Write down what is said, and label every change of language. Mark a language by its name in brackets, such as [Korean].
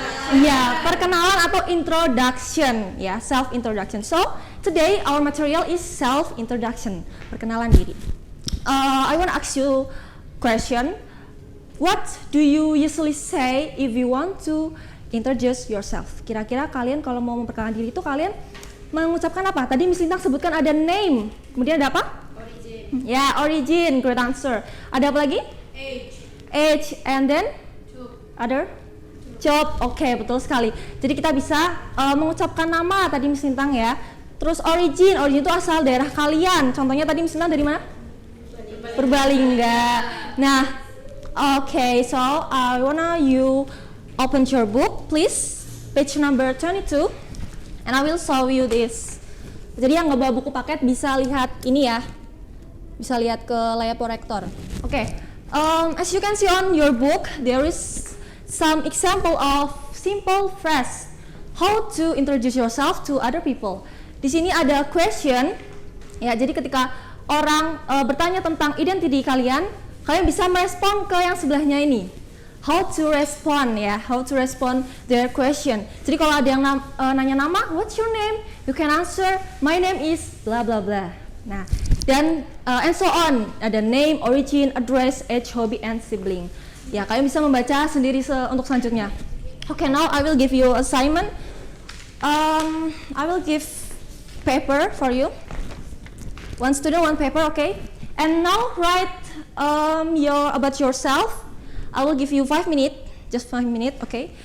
[Indonesian] Iya, perkenalan atau introduction ya, [English] self introduction. So today our material is self introduction, [Indonesian] perkenalan diri. [English] I want to ask you question. What do you usually say if you want to introduce yourself? [Indonesian] Kira-kira kalian kalau mau memperkenalkan diri itu kalian mengucapkan apa? Tadi Miss Lintang sebutkan ada name, kemudian ada apa? [English] Origin. Ya, origin, great answer. [Indonesian] Ada apa lagi? [English] Age, and then? Other? [Indonesian] Job, oke, betul sekali. Jadi kita bisa mengucapkan nama tadi Miss Lintang ya. Terus origin itu asal daerah kalian. Contohnya tadi Miss Lintang dari mana? Purbalingga. [English] Nah, oke, so I wanna you open your book, please, page number 22, and I will show you this. [Indonesian] Jadi yang nggak bawa buku paket bisa lihat ini ya, bisa lihat ke layar proyektor. [English] Oke, as you can see on your book, there is some example of simple phrase how to introduce yourself to other people. [Indonesian] Di sini ada question ya, jadi ketika orang bertanya tentang identity kalian, kalian bisa merespon ke yang sebelahnya ini. [English] How to respond ya, how to respond their question. [Indonesian] Jadi kalau ada yang nanya nama, [English] what's your name? You can answer, my name is blah blah blah. Nah, dan and so on. Ada name, origin, address, age, hobby, and sibling. [Indonesian] Ya, kalian bisa membaca sendiri untuk selanjutnya. [English] Okay, now I will give you assignment. I will give paper for you. One student, one paper, okay? And now write about yourself. I will give you 5 minutes, just 5 minutes, okay?